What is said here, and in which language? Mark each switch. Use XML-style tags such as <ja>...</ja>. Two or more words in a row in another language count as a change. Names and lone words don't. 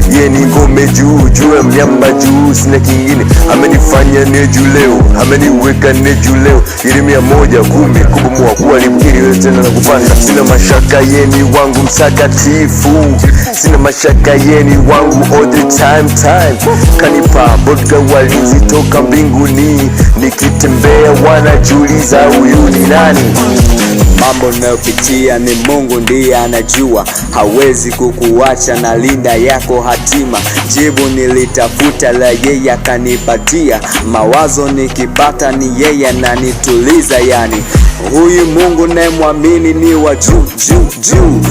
<sw>Yeye ni ngome juu, juu ya miamba juu, sina kingine. Amenifanya neju leo, ameniweka neju leo. Yeremia moja kumi, kubomoa, kuwa ni mkiri, wewe tena na kupanda. Sina mashaka, yeye ni wangu mtakatifu. Sina mashaka, yeye ni wangu</sw> <en>all the time, time.</en> <sw>Kanipa bodyguard walinzi toka mbinguni. Nikitembea wanajiuliza, "Huyu ni nani?" Mambo nayopitia ni Mungu ndiye anajua, hawezi kukuacha na linda yako hatima. Jibu nilitafuta la yeye akanipatia, mawazo nikipata ni yeye ananituliza, yani huyu Mungu nayemwamini ni wa juu, juu, juu.</sw>